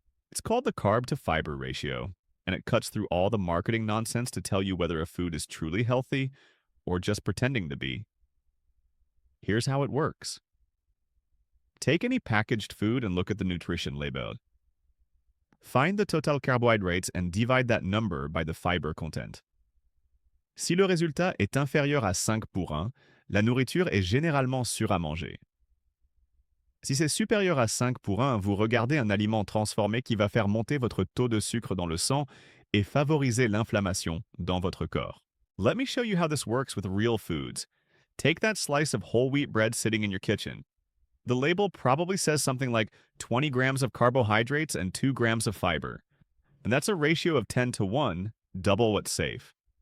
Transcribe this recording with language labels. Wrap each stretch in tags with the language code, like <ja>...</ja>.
<en>It's called the carb-to-fiber ratio, and it cuts through all the marketing nonsense to tell you whether a food is truly healthy or just pretending to be. Here's how it works. Take any packaged food and look at the nutrition label. Find the total carbohydrates and divide that number by the fiber content.</en> <fr>Si le résultat est inférieur à 5 pour 1, la nourriture est généralement sûre à manger. Si c'est supérieur à 5 pour 1, vous regardez un aliment transformé qui va faire monter votre taux de sucre dans le sang et favoriser l'inflammation dans votre corps.</fr> <en>Let me show you how this works with real foods. Take that slice of whole wheat bread sitting in your kitchen. The label probably says something like 20 grams of carbohydrates and 2 grams of fiber. And that's a ratio of 10 to 1, double what's safe.</en>